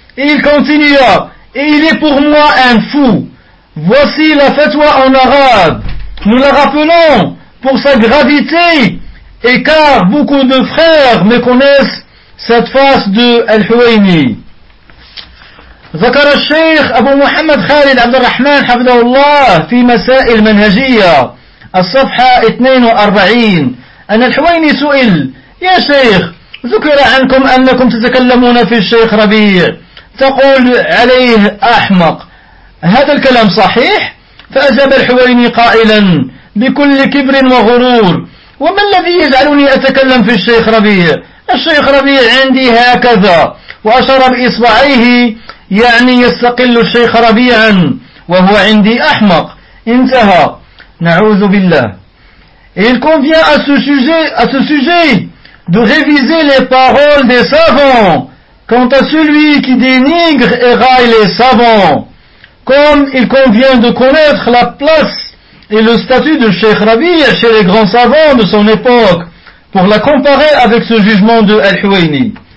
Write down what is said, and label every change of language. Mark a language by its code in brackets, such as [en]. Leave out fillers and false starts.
[fr] Et il continua: et il est pour moi un fou. Voici la fatwa en arabe. Nous la rappelons pour sa gravité et car beaucoup de frères me connaissent cette face de Al-Huwayni. [ar] ذكر الشيخ أبو محمد خالد عبد الرحمن حفظه الله في مسائل منهجية الصفحة 42 أن الحويني سئل يا شيخ ذكر عنكم أنكم تتكلمون في الشيخ ربيع تقول عليه أحمق هذا الكلام صحيح؟ فأجاب الحويني قائلا بكل كبر وغرور وما الذي يجعلني أتكلم في الشيخ ربيع؟ الشيخ ربيع عندي هكذا وأشار بإصبعيه يعني يستقل الشيخ ربيعا وهو عندي أحمق انتهى نعوذ بالله. [fr] Il convient à ce sujet de réviser les paroles des savants quant à celui qui dénigre et raille les savants, comme il convient de connaître la place et le statut de Cheikh Rabi' chez les grands savants de son époque pour la comparer avec ce jugement de Al-Huwayni.